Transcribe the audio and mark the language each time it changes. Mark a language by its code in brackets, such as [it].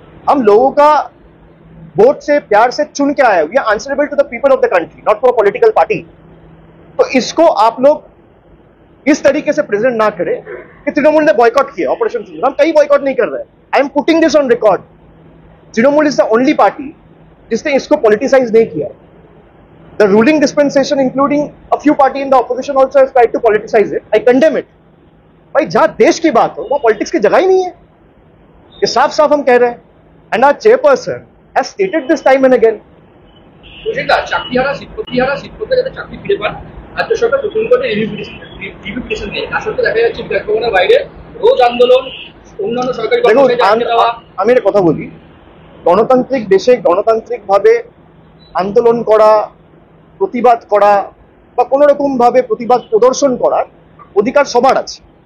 [hi] हम लोगों का वोट से प्यार से चुन के आए. [en] We are answerable to the people of the country, not to a political party. [hi] तो इसको आप लोग इस तरीके से प्रेजेंट ना करें कि तृणमूल ने बॉयकॉट किया ऑपरेशन सिंदूर. हम कहीं बॉयकॉट नहीं कर रहे हैं. [en] I am putting this on record. Trinamool is the only party [hi] जिसने इसको पॉलिटिसाइज नहीं किया. [en] The ruling dispensation, including a few party in the opposition, also has tried to politicize it. I condemn it. [hi] भाई जहां देश की बात हो वहां पॉलिटिक्स की जगह ही नहीं है. ये साफ साफ हम कह रहे हैं. [en] And our chairperson has stated this time and again. [bn] চাকরিহারা শিক্ষকরা যাতে চাকরি ফিরে পান, রাজ্য সরকার সুপ্রিম কোর্টে রিভিউ পিটিশন দিয়ে আসলে দেখা যাচ্ছে বিধানসভার বাইরে রোজ আন্দোলন, অন্যান্য সরকারি কর্মচারীদের আটকে দেওয়া. আমি একটা কথা বলি, গণতান্ত্রিক দেশে গণতান্ত্রিকভাবে আন্দোলন করা, প্রতিবাদ করা বা কোনো রকম ভাবে প্রতিবাদ প্রদর্শন করার অধিকার সবার আছে.